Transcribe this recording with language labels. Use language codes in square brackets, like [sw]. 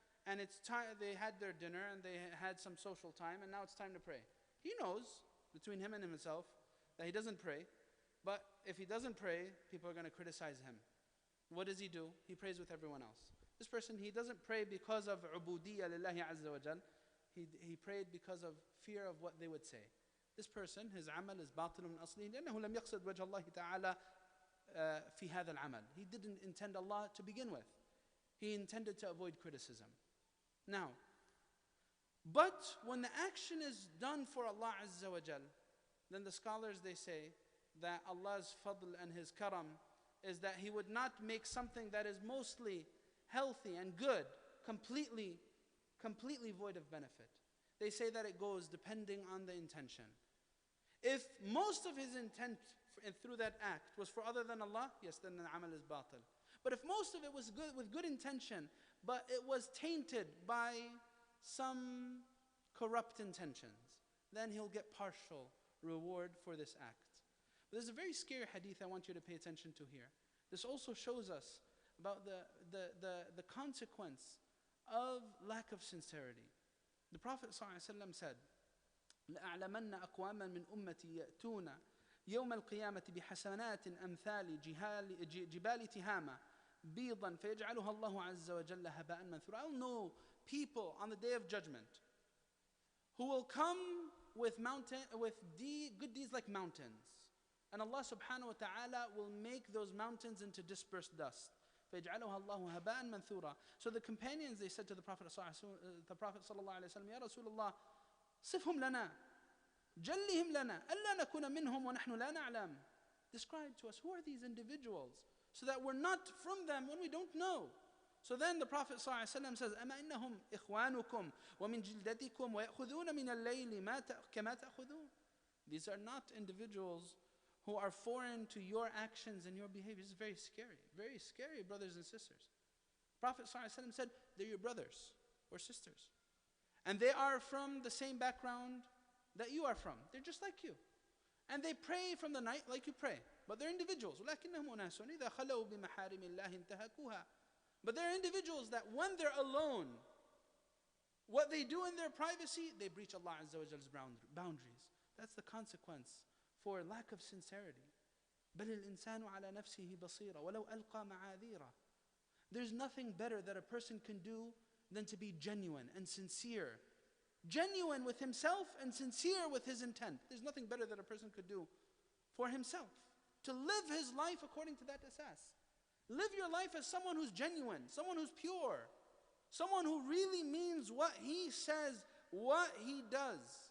[en] And it's time, they had their dinner, and they had some social time, and now it's time to pray. He knows, between him and himself, that he doesn't pray, But if he doesn't pray, people are going to criticize him. What does he do? He prays with everyone else. This person, he doesn't pray because of ubudiyya lillahi azza wa jal. He prayed because of fear of what they would say. This person, his amal is batil [ar] min aslihi لأنه لم يقصد وجه الله تعالى في هذا العمل. [en] He didn't intend Allah to begin with. He intended to avoid criticism. Now, but when the action is done for Allah azza wa jal, then the scholars, they say that Allah's fadl and His karam is that He would not make something that is mostly healthy and good completely void of benefit. They say that it goes depending on the intention. If most of his intent through that act was for other than Allah, yes, then the amal is batil. But if most of it was good with good intention, but it was tainted by some corrupt intentions, then he'll get partial reward for this act. But there's a very scary hadith I want you to pay attention to here. This also shows us about the consequence of lack of sincerity. The Prophet ﷺ said, [ar] لأعلمن أقواما من أمتي يأتون يوم القيامة بحسنات أمثال جبال تهامة بيضا فيجعلها الله عز وجل هباء منثورا. [en] I'll know people on the day of judgment who will come with good deeds like mountains, and Allah subhanahu wa ta'ala will make those mountains into dispersed dust. [ar] فيجعلها الله هباء منثورا. [en] So the companions, they said to the Prophet sallallahu alaihi wasallam, [ar] يا رسول الله صفهم لنا جلهم لنا ألا نكون منهم ونحن لا نعلم. [en] Describe to us, who are these individuals, so that we're not from them when we don't know. So then the Prophet ﷺ says, [ar] أما إنهم إخوانكم ومن جلدتكم ويأخذون من الليل كما تأخذون. [en] These are not individuals who are foreign to your actions and your behavior. This is very scary, brothers and sisters. Prophet ﷺ said, they're your brothers or sisters. And they are from the same background that you are from. They're just like you. And they pray from the night like you pray. But they're individuals. [ar] ولكنهم أناس إذا خلوا بمحارم الله انتهكوها. [en] But they're individuals that when they're alone, what they do in their privacy, they breach Allah Azza wa Jall's boundaries. That's the consequence for lack of sincerity. [ar] بل الإنسان على نفسه بصيرة ولو ألقى معاذيره. [en] There's nothing better that a person can do than to be genuine and sincere. Genuine with himself and sincere with his intent. There's nothing better that a person could do for himself. To live his life according to that asas. Live your life as someone who's genuine, someone who's pure, someone who really means what he says, what he does.